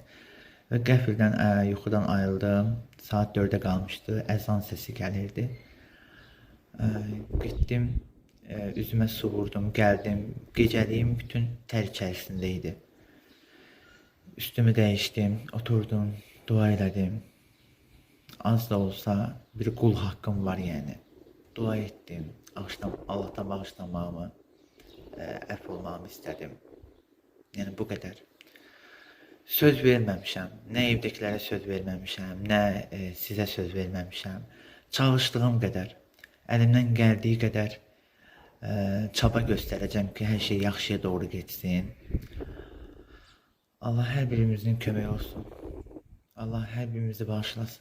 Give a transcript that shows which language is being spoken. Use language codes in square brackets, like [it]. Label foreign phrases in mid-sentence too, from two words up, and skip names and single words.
[az] Və qəfildən yuxudan ayrıldım. Saat 4-ə qalmışdı, əzan səsi gəlirdi. Getdim, üzümə su vurdum, gəldim. Gecəliyim bütün tər içərisində idi. Üstümü değiştim, oturdum, dua elədim. [tr] Az da olsa bir kul hakkım var yani. Dua ettim, Allah'tan bağışlamamı, əfv olmamı istedim. Yani bu kadar. [az] Söz verməmişəm, nə evdəkilərə söz verməmişəm, nə sizə söz verməmişəm. Çalışdığım qədər, əlimdən gəldiyi qədər çaba göstərəcəm ki, hər şey yaxşıya doğru getsin. Allah her birimizin köməyi olsun. Allah her birimizi bağışlasın.